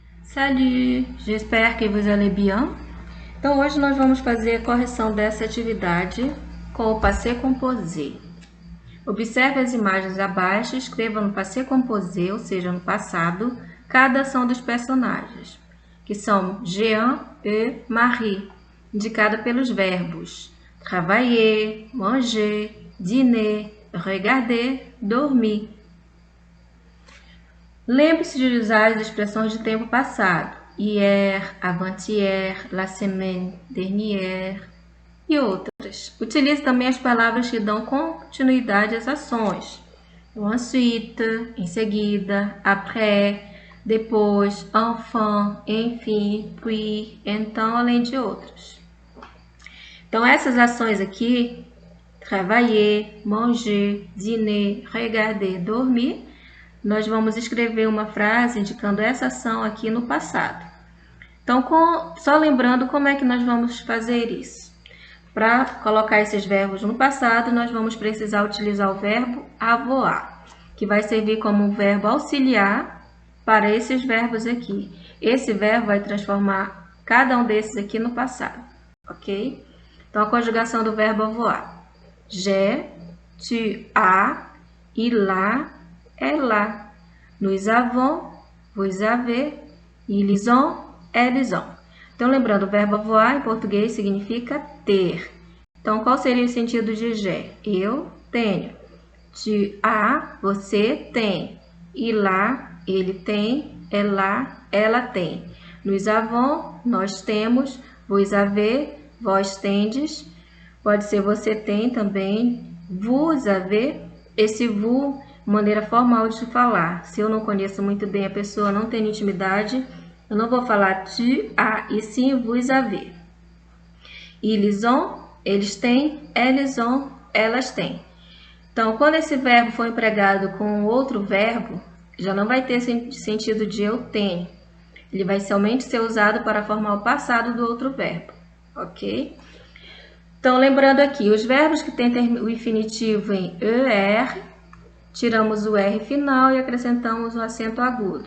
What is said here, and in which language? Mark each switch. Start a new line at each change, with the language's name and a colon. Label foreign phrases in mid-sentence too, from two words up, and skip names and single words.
French: Salut, j'espère que vous allez bien.
Portuguese: Então hoje nós vamos fazer a correção dessa atividade com o
French: passé composé.
Portuguese: Observe as imagens abaixo e escreva no
French: passé composé,
Portuguese: ou seja, no passado, cada ação dos personagens, que são Jean e Marie, indicada pelos verbos
French: travailler, manger, dîner, regarder,
Portuguese: dormir. Lembre-se de usar as expressões de tempo passado,
French: hier, avant-hier, la semaine dernière
Portuguese: e outras. Utilize também as palavras que dão continuidade às ações. Ensuite, em seguida, après, depois, enfin, enfim, puis, então, além de outras. Então, essas ações aqui,
French: travailler, manger, dîner, regarder,
Portuguese: dormir, nós vamos escrever uma frase indicando essa ação aqui no passado. Então, só lembrando como é que nós vamos fazer isso. Para colocar esses verbos no passado, nós vamos precisar utilizar o verbo avoir, que vai servir como um verbo auxiliar para esses verbos aqui. Esse verbo vai transformar cada um desses aqui no passado, ok? Então, a conjugação do verbo avoir.
French: J'ai, tu as, il a, ela. Nous avons, vous avez, ils ont, elles ont.
Portuguese: Então, lembrando, o verbo avoir em português significa ter. Então, qual seria o sentido de j'ai? Eu tenho.
French: Tu as,
Portuguese: você tem.
French: Il a,
Portuguese: ele tem. Ela tem.
French: Nous avons,
Portuguese: nós temos.
French: Vous avez,
Portuguese: vós tendes. Pode ser você tem também.
French: Vous avez,
Portuguese: esse vous, maneira formal de falar. Se eu não conheço muito bem a pessoa, não tenho intimidade, eu não vou falar
French: tu as,
Portuguese: e sim
French: vous avez. Ils ont,
Portuguese: eles têm,
French: elles ont,
Portuguese: elas têm. Então, quando esse verbo for empregado com outro verbo, já não vai ter sentido de eu tenho. Ele vai somente ser usado para formar o passado do outro verbo, ok? Então, lembrando aqui, os verbos que têm o infinitivo em er, tiramos o R final e acrescentamos o acento agudo.